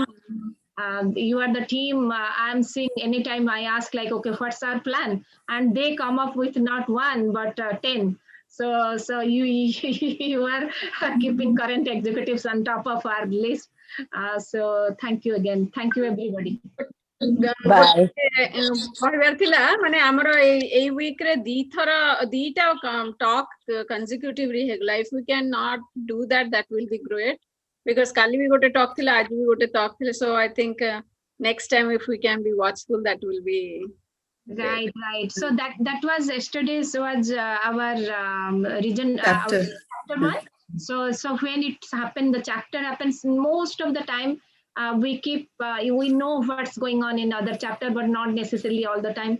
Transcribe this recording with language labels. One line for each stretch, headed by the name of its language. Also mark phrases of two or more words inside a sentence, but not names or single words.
English: You are the team I'm seeing anytime I ask like, okay, what's our plan? And they come up with not one, but 10. So you, you are keeping current executives on top of our list. So thank you again. Thank you, everybody.
Odia: କହିବାର ଥିଲା ମାନେ ଆମର ଏଇ ୱିକ୍ ରେ ଦିଟା
English: talk consecutively
Odia: ହେଇଗଲା.
English: If we can not do that, that will be great, because
Odia: କାଲି ବି ଗୋଟେ ଟକ୍ ଥିଲା, ଆଜି ବି ଗୋଟେ ଟକ୍ ଥିଲା.
English: So I think next time if we can be watchful, that will be right. So that was yesterday's was our region chapter. Chapter 1. So when it happened, the chapter happens most of the time. We keep we know what's going on in other chapter, but not necessarily all the time.